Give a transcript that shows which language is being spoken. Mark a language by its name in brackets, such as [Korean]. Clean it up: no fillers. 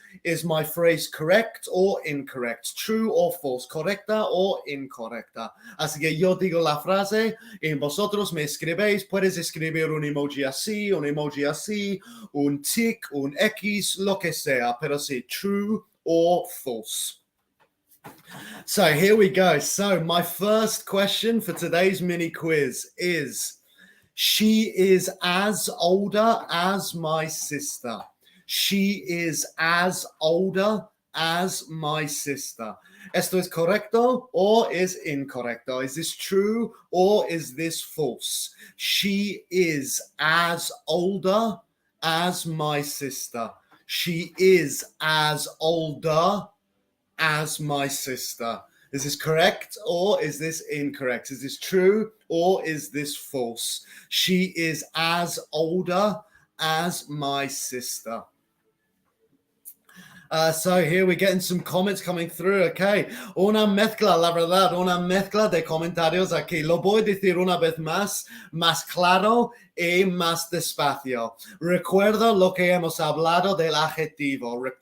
[English] Is my phrase correct or incorrect? True or false? [Spanish] Correcta o incorrecta? Así que yo digo la frase y vosotros me escribéis. Puedes escribir un emoji así, un tic, un X, lo que sea. Pero sí, [English] true or false. So here we go. So my first question for today's mini quiz is, she is as older as my sister. She is as older as my sister. [Spanish] ¿Esto es correcto o es incorrecto? [English] Is this true or is this false? She is as older as my sister. She is as older as my sister. Is this correct or is this incorrect? Is this true or is this false? She is as older as my sister. So here we're getting some comments coming through. [Spanish] Okay, una mezcla, la verdad, una mezcla de comentarios aquí. Lo voy a decir una vez más claro y más despacio. Recuerda lo que hemos hablado del adjetivo.